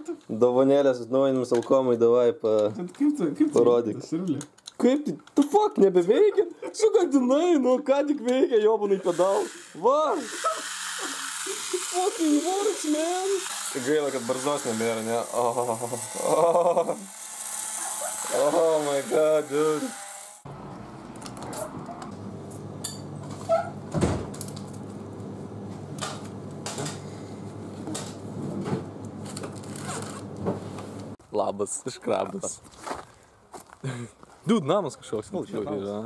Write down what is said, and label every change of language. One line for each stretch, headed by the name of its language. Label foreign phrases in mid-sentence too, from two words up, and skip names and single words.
Lithuanian: Dovanėlės atnaujinimus Alkomui, davai parodyk. Kaip tai? Tu fuck, nebeveikia? Sugadinai, nu ką tik veikia,
Russian: ёбаный педаль.
English: Va! Fucking works, man!
Lithuanian: Gaila, kad barzdos nebėra, ne?
English: Oh my god, dude.
Lithuanian: Labas, iškrabas. Dude, namas kažkoks, yra.